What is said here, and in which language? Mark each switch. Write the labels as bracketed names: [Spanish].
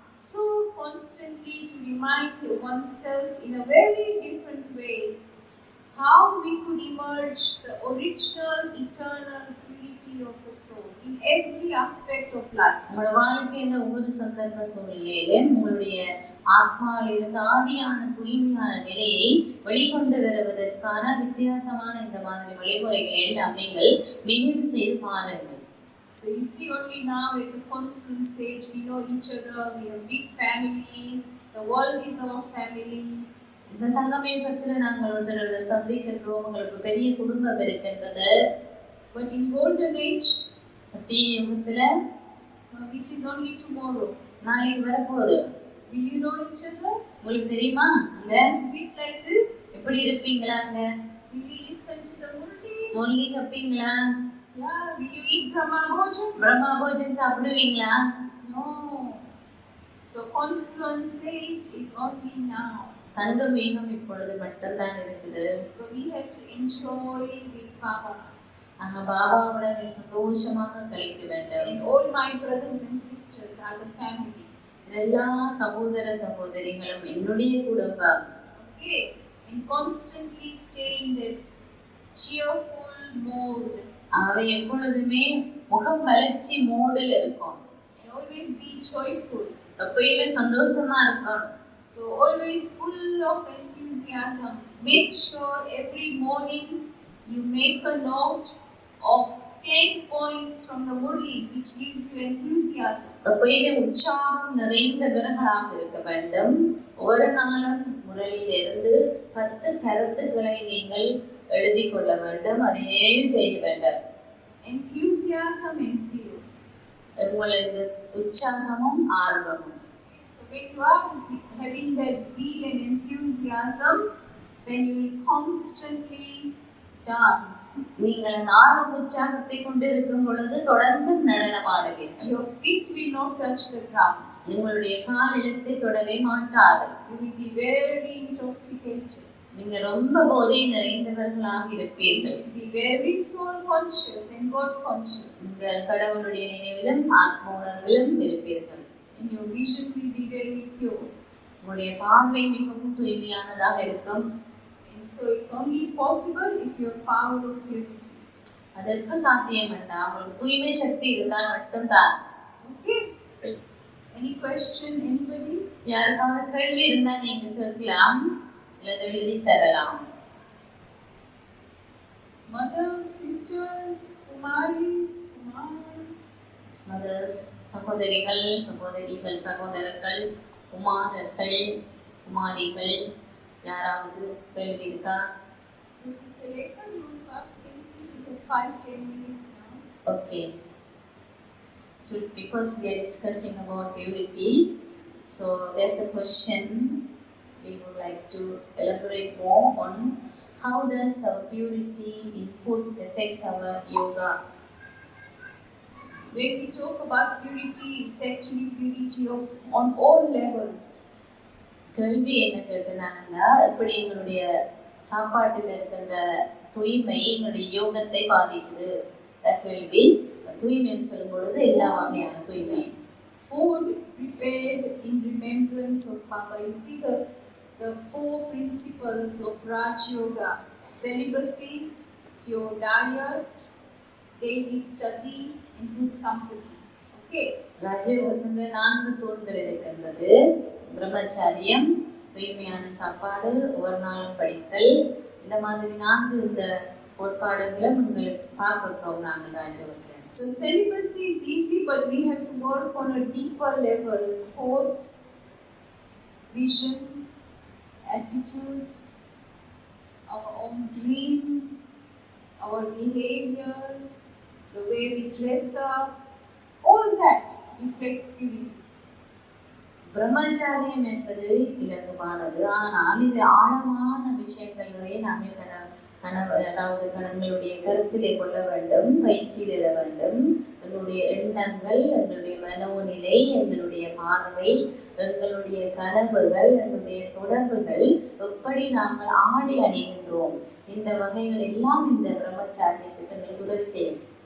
[English] So constantly to remind oneself in a very different way how we could emerge the original eternal purity of the soul in every aspect of life. [Tamil] உங்களோட வாழ்க்கையில ஒவ்வொரு சந்தர்ப்ப சூழ்நிலையில உங்களுடைய ஆத்மாவில் இருந்து ஆதியான தூய்மையான நிலையை வெளிக்கொண்டு வருவதற்கான வித்தியாசமான இந்த மாதிரி வழிமுறைகளை எல்லாம் நீங்கள் நினைவு செய்து பாருங்கள். [English] So you see, only now at the confluence stage we know each other, we have a big family, the world is our family. [Tamil] இந்த சங்கமேகத்தில் நாங்கள் ஒருத்தர் சந்திக்கின்றோம், உங்களுக்கு பெரிய குடும்பம் இருக்கின்றது. [English] But in golden age, [Tamil] சத்திய யுகத்துல, [English] which is only tomorrow, [Tamil] நாளைக்கு வரப்போகுது. [English] will you know each other? [Tamil] உங்களுக்கு தெரியுமா? அங்க [English] sit like this? [Tamil] எப்படி இருப்பீங்களா? அங்க [English] will you listen to the murli? [Tamil] மொழி கப்பீங்களா? [English] Yeah. will you eat brahma bhojan? [Tamil] Brahma Bhojan சாப்பிடுவீங்களா? [English] No. So confluence stage is only now. [Tamil] சங்கமேகம் இப்பொழுது மட்டும்தான் இருக்குது. [English] So we have to enjoy with Baba. [Tamil] நாங்க பாபாவுடன் சந்தோஷமாக கழிக்க வேண்டும். [English] And all my brothers and sisters are the family. [Tamil] எல்லா சகோதர சகோதரிகளும் என்னுடைய குடும்பம். [English] Okay. And constantly stay in that cheerful mode. [Tamil] அவை எப்பொழுதுமே முகம் வளர்ச்சி மோடில் இருக்கும். [English] And always be joyful. [Tamil] எப்பயுமே சந்தோஷமா இருக்கும். [English] So always full of enthusiasm. Make sure every morning you make a note of 10 points from the Murli which gives you enthusiasm. [Tamil] எப்பயுமே உற்சாகம் நிறைந்தவர்களாக இருக்க வேண்டும். ஒரு நாளும் முரளியிலிருந்து 10 கருத்துக்களை நீங்கள் எழுதி கொள்ள வேண்டும், அதை நினைவு செய்ய வேண்டும். [English] Enthusiasm and zeal. [Tamil] உங்களுக்கு உற்சாகமும் ஆர்வமும். [English] So when you are having that zeal and enthusiasm, then you will constantly dance. [Tamil] நீங்கள் ஆர்வ உற்சாகத்தை கொண்டிருக்கும் பொழுது தொடர்ந்து நடனமாடுவீர்கள். [English] Your feet will not touch the ground. [Tamil] உங்களுடைய கால் நிலத்தை தொடவே மாட்டாது. [English] You will be very intoxicated. [Tamil] நீங்க ரொம்ப போதை நிறைந்தவர்களாக இருப்பீர்கள். [English] Be very soul conscious and God conscious. [Tamil] நீங்கள் கடவுளுடைய நினைவிலும் ஆத்ம உணர்விலும் இருப்பீர்கள். [English] And your vision will be very pure. [Tamil] உங்களுடைய பார்வை மிகவும் தூய்மையானதாக இருக்கும். [English] And so it's only possible if you have power of purity. [Tamil] அதற்கு சாத்தியம் என்றால் உங்களுக்கு தூய்மை சக்தி இருந்தால் மட்டும்தான். [English] Okay. Any question, anybody? [Tamil] யாருக்காவது கேள்வி இருந்தா நீங்க கேட்கலாம், இல்ல எழுதி தரலாம். [English] Mothers, sisters, Kumaris, Kumars. [Tamil] Mothers, சகோதரிகள், சகோதரர்கள், குமாரர்கள், குமாரிகள், யாராவது கேள்வி இருக்கா? [English] So Sister Rekha, you want to ask anything? You have 5-10 minutes now. Okay. Because we are discussing about purity, so there's a question we would like to elaborate more on. How does our purity in food affects our yoga? When we talk about purity, it's actually purity on all levels. [Tamil] கேள்வி என்ன கேட்கிறாங்கன்னா, எப்படி எங்களுடைய சாப்பாட்டில் இருக்கின்ற தூய்மை எங்களுடைய யோகத்தை பாதிக்குது கேள்வி. தூய்மைன்னு சொல்லும் பொழுது எல்லா வகையான தூய்மை. [English] Food prepared in remembrance of Baba. You see the 4 principles of Raj Yoga: celibacy, pure diet, daily study, and good company. Okay. [Tamil] ராஜயோகத்தினுடைய 4 தூண்கள் இருக்கின்றது. பிரம்மச்சாரியம், தூய்மையான சாப்பாடு, ஒரு நாள் படித்தல், இந்த மாதிரி 4 இந்த கோட்பாடுகளை உங்களுக்கு பார்க்கிறோம் நாங்கள் ராஜயோகத்தில். [English] So celibacy is easy, but we have to work on a deeper level. Thoughts, vision, attitudes, our own dreams, our behavior, the way we dress up, all that reflects purity. [Tamil] பிரம்மச்சாரியம் என்பது இலகுவானது, ஆனால் இது ஆழமான விஷயங்களை நாம் அதாவது கணங்களுடைய கருத்திலே கொள்ள வேண்டும், பயிற்சியிட வேண்டும். எங்களுடைய எண்ணங்கள், எங்களுடைய மனோநிலை, எங்களுடைய பார்வை, எங்களுடைய கனவுகள், எங்களுடைய தொடர்புகள், எப்படி நாங்கள் ஆடி அணிகின்றோம், இந்த வகைகள் எல்லாம் இந்த பிரம்மச்சாரியத்துக்கு எங்களுக்கு உதவி செய்யும்.